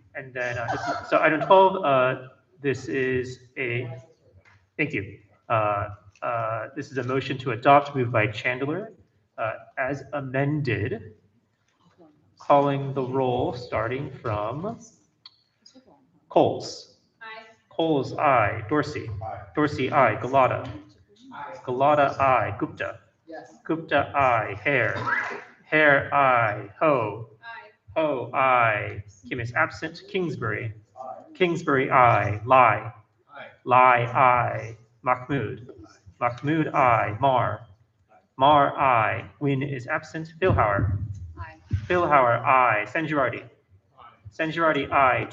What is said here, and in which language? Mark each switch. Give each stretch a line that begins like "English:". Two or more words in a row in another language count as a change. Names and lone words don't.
English: And then, so item 12, this is a, thank you. This is a motion to adopt moved by Chandler as amended, calling the roll starting from Coles. Coles, aye. Dorsey. Dorsey, aye. Galata. Galata, aye. Gupta. Gupta, aye. Hare. Hare, aye. Ho. Ho, aye. Kim is absent. Kingsbury. Kingsbury, aye. Lai. Lai, aye. Mahmood. Mahmood, aye. Mar. Mar, aye. Wynn is absent. Billhauer. Billhauer, aye. Sanjurati. Sanjurati, aye.